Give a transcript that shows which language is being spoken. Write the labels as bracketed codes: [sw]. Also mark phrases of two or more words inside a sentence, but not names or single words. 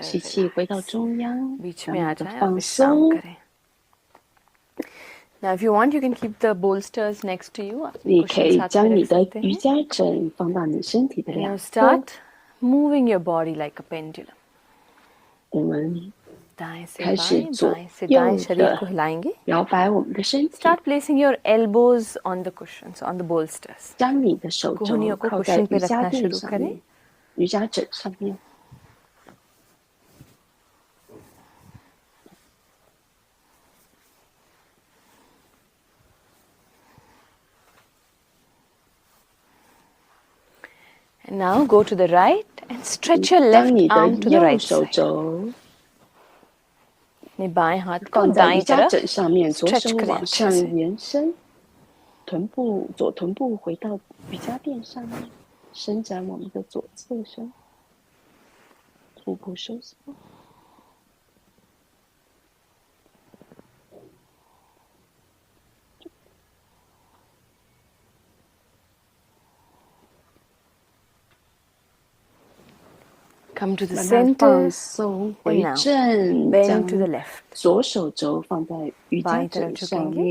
[zh] 吸气回到中央， [hi] बीच [zh] 慢 [hi] में आ [zh] 慢的 [hi] जाएं और [zh] 放 [hi] विश्राम [zh] 松。 [hi] करें. [en] Now, if you want, you can keep the bolsters next to you. [zh] 你 [hi] आप [zh] 可 [hi] cushion [zh] 以 [hi] साथ [zh] 将 [hi] में [zh] 你 [hi] रख [zh] 的 [hi] सकते [zh] 瑜 [hi] हैं. [zh] 伽枕放到你身体的 [en] And now [zh] 两侧， [en] start moving your body like a pendulum. [zh] 我们 [hi] दाएं से [zh] 开始 [hi] बाएं, [zh] 左 [hi] बाएं से [zh] 右 [hi] दाएं शरीर को [zh] 的 [hi] हिलाएंगे. [zh] 摇摆我们的身体， [en] Start placing your elbows on the cushions, on the bolsters. [zh] 将你的手肘 [hi] कोहनियों को [zh] 靠在 [hi] cushion पे [zh] 瑜伽 [hi] रखना [zh] 垫 [hi] शुरू [zh] 上 [hi] करें. [zh] 面，瑜伽枕上面。 [en] And now go to the right and stretch your [zh] 将 [en] left [zh] 你的 [en] arm to the [zh] 右 [en] right [zh] 手 [en] side. [zh] 肘 [hi] अपने बाएं हाथ को [zh] 放在瑜 [hi] दाईं [zh] 伽 [hi] तरफ [zh] 枕上面，左 [hi] stretch [zh] 手 [hi] करें [zh] 往 [hi] अच्छे [zh] 上 [hi] से. [zh] 延伸，左臀部回到瑜伽垫上面，伸展我们的左侧身，腹部收缩。 [en] Come to the [zh] 慢慢 [en] center [zh] 放松，回 [en] and now [zh] 正， [en] bend to the [zh] 将 [en] left. [zh] 左手肘放在瑜伽 [hi] बाईं तरफ [zh] 枕上 [hi] झुकेंगे.